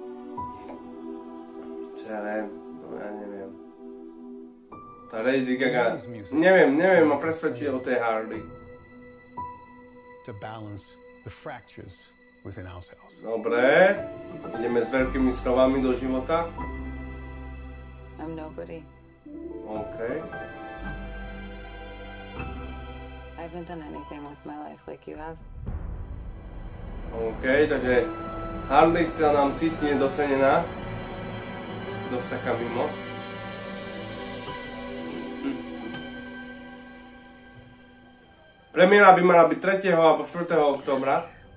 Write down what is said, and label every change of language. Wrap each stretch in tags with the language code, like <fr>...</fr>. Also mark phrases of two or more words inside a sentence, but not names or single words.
<sk>Čo ja neviem, ja neviem. Tá Lady Gaga, neviem ma presvedčiť o tej Harley. Dobre, ideme s veľkými slovami do života.</sk> <en>I'm nobody. OK. I haven't done anything with my life like you have.</en> <sk>OK, takže Harley sa nám cíti nedocenená. Dosť taká mimo. Premiéra by mala byť 3. alebo 4. októbra.</sk>